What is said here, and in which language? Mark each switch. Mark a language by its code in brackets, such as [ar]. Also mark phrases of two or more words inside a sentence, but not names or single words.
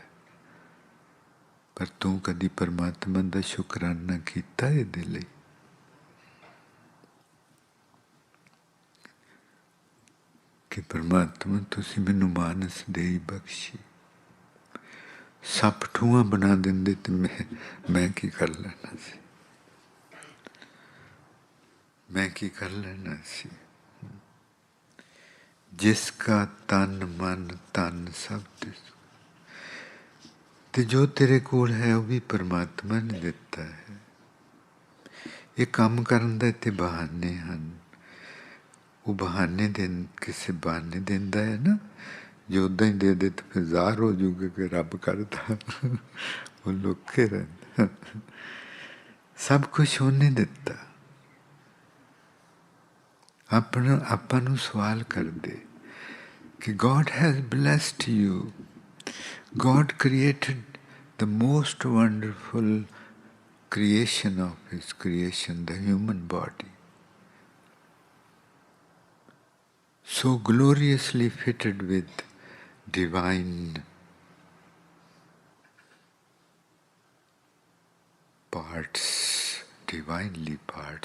[pa] ਪਰ ਤੂੰ ਕਦੀ ਪਰਮਾਤਮਾ ਦਾ ਸ਼ੁਕਰਾਨਾ ਕੀਤਾ ਇਹਦੇ ਲਈ? ਕਿ ਪਰਮਾਤਮਾ ਤੁਸੀਂ ਮੈਨੂੰ ਮਾਨਸ ਦੇਈ ਬਖਸ਼ੀ। ਸੱਪ ਠੂੰਆਂ ਬਣਾ ਦਿੰਦੇ ਤੇ ਮੈਂ ਕੀ ਕਰ ਲੈਣਾ ਸੀ? ਮੈਂ ਕੀ ਕਰ ਲੈਣਾ ਸੀ। ਜਿਸਕਾ ਤਨ ਮਨ ਤਨ ਸਭ ਤੇ ਜੋ ਤੇਰੇ ਕੋਲ ਹੈ ਵੋ ਭੀ ਪਰਮਾਤਮਾ ਨੇ ਦਿੱਤਾ ਹੈ। ਯੇ ਕਾਮ ਕਰਨ ਦੇ ਤੇ ਬਹਾਨੇ ਹੈਂ। ਵੋ ਬਹਾਨੇ ਦੇਣ ਕਿਸੇ ਬਹਾਨੇ ਦੇਂਦਾ ਹੈ ਨਾ, ਜੋ ਉਦਾਂ ਹੀ ਦੇ ਦੇ ਤੋ ਫਿਰ ਜ਼ਾਹਿਰ ਹੋ ਜੂਗਾ ਕਿ ਰੱਬ ਕਰਤਾ ਵੋ ਲੁਕੇ ਰਹਿੰਦਾ। ਸਭ ਕੁਛ ਉਨ੍ਹੇਂ ਦਿੱਤਾ। ਅਪਨਾ ਆਪਾਂ ਨੂੰ ਸਵਾਲ ਕਰ ਦੇ ਕਿ [en] God has blessed you. God created the most wonderful creation of His creation, the human body. So gloriously fitted with divine parts, divinely parts.